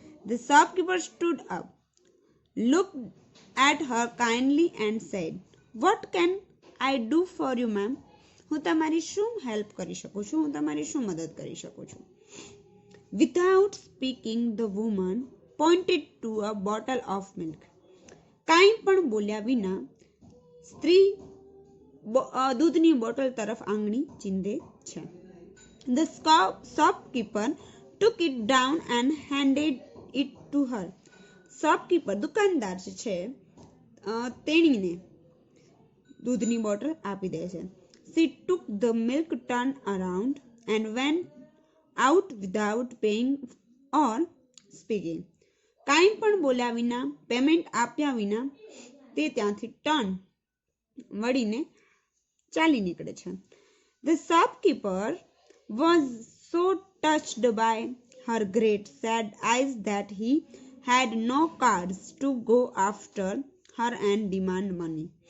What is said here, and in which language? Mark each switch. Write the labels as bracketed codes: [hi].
[en] The shopkeeper stood up, looked at her kindly and said, "What can I do for you, ma'am?" [gu] હું તમારી શું help કરી શકું છું? હું તમારી શું મદદ કરી શકું છું? [en] Without speaking, the woman pointed to a bottle of milk. [gu] કાંઈ પણ બોલ્યા વિના સ્ત્રી દૂધની બોટલ તરફ આંગળી ચીંધે છે. [en] The shopkeeper took it down and handed it to her. [gu] Shopkeeper દુકાનદાર જે છે તેણીને દૂધની બોટલ આપી દે છે. [en] She took the milk, turned around and went out without paying or speaking. [gu] કાંઈ પણ બોલ્યા વિના, પેમેન્ટ આપ્યા વિના તે ત્યાંથી ટર્ન વળીને ચાલી નીકળે છે. [en] The shopkeeper was so touched by her great sad eyes that he had no cards to go after her and demand money.